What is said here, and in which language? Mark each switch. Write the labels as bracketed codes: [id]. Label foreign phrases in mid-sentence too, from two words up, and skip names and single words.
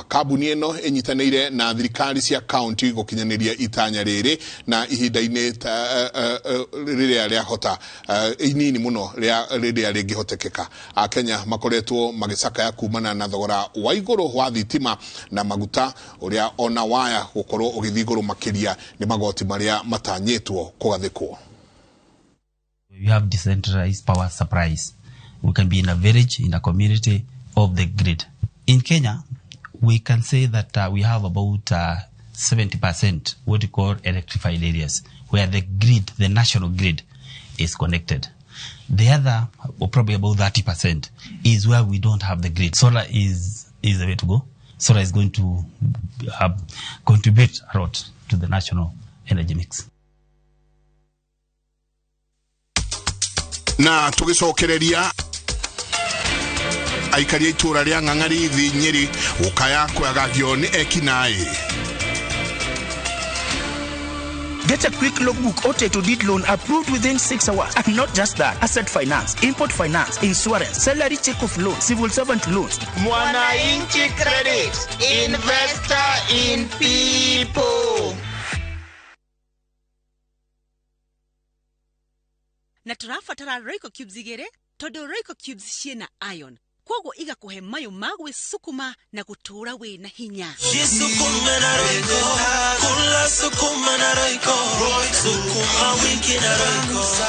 [ki] Kambuni ino inyitanire na thirikari cia county gukinyaniria itanya riri na ihinda-ini riria ria hota inini muno riria ringihotekeka. Kenya makoretwo magicaka ya kumana na thogora wa iguru wa thitima na maguta uria ona waya gukorwo ugithiguru makiria ni magoti maria matanyitwo kugathikwo. [en] We have decentralized power supplies. We can be in a village, in a community, of the grid. In Kenya, we can say that we have about 70% what we call electrified areas, where the grid, the national grid, is connected. The other, or probably about 30%, is where we don't have the grid. Solar is the way to go. Solar is going to contribute a lot to the national energy mix. [ki] Na tugicokereria aikaria itura ria Ng'ang'ari thi Nyeri ukaya kwagagio ni ekinai. [en] Get a quick logbook OT to deed loan approved within 6 hours. And not just that, asset finance, import finance, insurance, salary check of loan, civil servant loans. Mwananchi Credit, investor in people. [ki] Na turafatara Royco Cubes igere, todo Royco Cubes ciena iron. Kwogo iga kuhe mayo magwe sukuma na gutura we na hinya. [sw] Sukuma na Royco, kula sukuma na Royco, sukuma wiki na Royco.